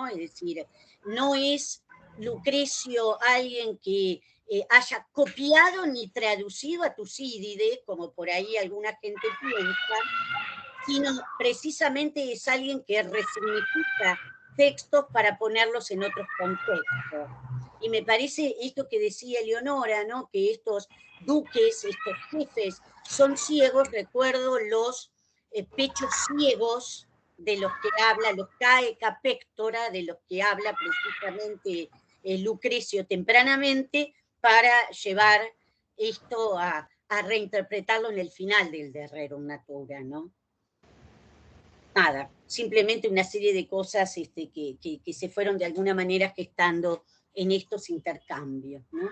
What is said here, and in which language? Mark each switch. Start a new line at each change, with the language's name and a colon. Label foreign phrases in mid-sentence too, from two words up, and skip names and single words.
Spanish: Es decir, no es Lucrecio alguien que haya copiado ni traducido a Tucídides, como por ahí alguna gente piensa, sino precisamente es alguien que resignifica textos para ponerlos en otros contextos. Y me parece esto que decía Eleonora, ¿no? Que estos duques, estos jefes, son ciegos. Recuerdo los pechos ciegos de los que habla, los
Latin: caeca pectora,
Spanish: de los que habla precisamente Lucrecio tempranamente, para llevar esto a reinterpretarlo en el final del De Rerum Natura, ¿no? Nada, simplemente una serie de cosas que se fueron de alguna manera gestando en estos intercambios, ¿no?